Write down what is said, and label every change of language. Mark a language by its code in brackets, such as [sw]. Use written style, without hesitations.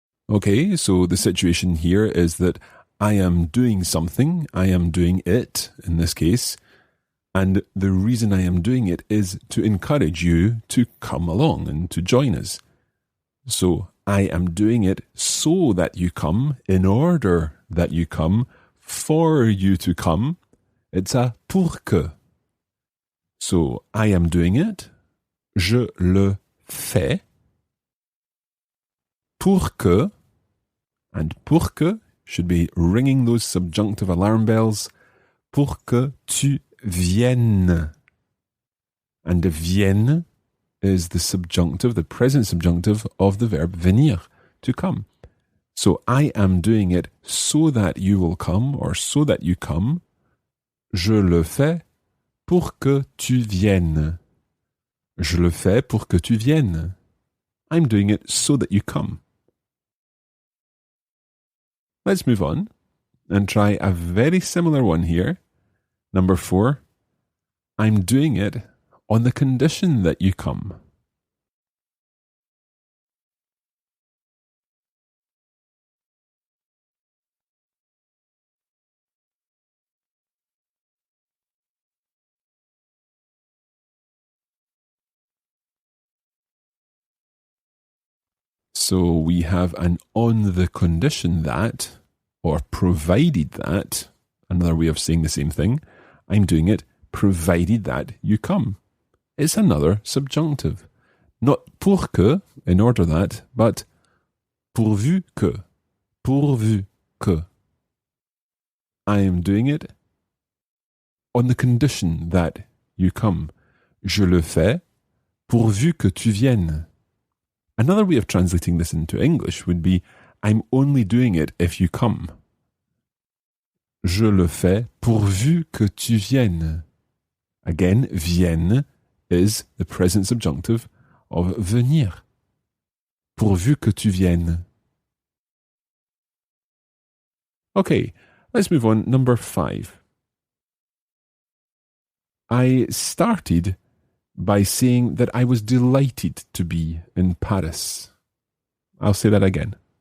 [en] Okay, so the situation here is that I am doing something, I am doing it in this case, and the reason I am doing it is to encourage you to come along and to join us. So I am doing it so that you come, in order that you come, for you to come. It's a pour que. So I am doing it, [fr] je le fais, [en] pour que, and pour que should be ringing those subjunctive alarm bells, [fr] pour que tu viennes. [en] And the vienne is the subjunctive, the present subjunctive of the verb venir, to come. So I am doing it so that you will come, or so that you come. [fr] Je le fais pour que tu viennes. Je le fais pour que tu viennes. [en] I'm doing it so that you come. Let's move on and try a very similar one here. Number 4. I'm doing it on the condition that you come. So we have an on the condition that, or provided that, another way of saying the same thing. I'm doing it provided that you come. It's another subjunctive. Not pour que, in order that, but pourvu que. Pourvu que. I am doing it on the condition that you come. [fr] Je le fais pourvu que tu viennes. [en] Another way of translating this into English would be, I'm only doing it if you come. [fr] Je le fais pourvu que tu viennes. [en] Again, vienne is the present subjunctive of venir. [fr] Pourvu que tu viennes. [en] Okay, let's move on. Number 5. I started by saying that I was delighted to be in Paris. I'll say that again.